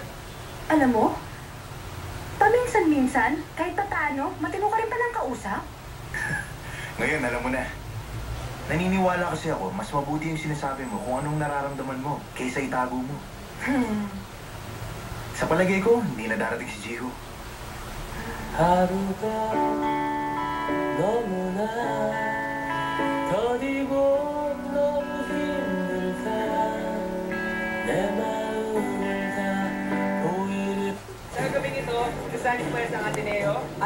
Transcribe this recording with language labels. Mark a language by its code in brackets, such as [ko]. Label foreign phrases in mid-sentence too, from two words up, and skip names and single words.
[tl] Alam mo, paminsan-minsan, kahit pa paano, matino ka rin palang kausap. Ngayon, alam mo na. Naniniwala kasi ako, mas mabuti yung sinasabi mo kung anong nararamdaman mo kaysa itago mo. Sa palagay ko, hindi na darating si Jiho. [ko] 하루가 너무나 더디고 너무 힘들다 내 마음을 다 보이를 [tl] Sa gabing ito, kasali pa sa Ateneo at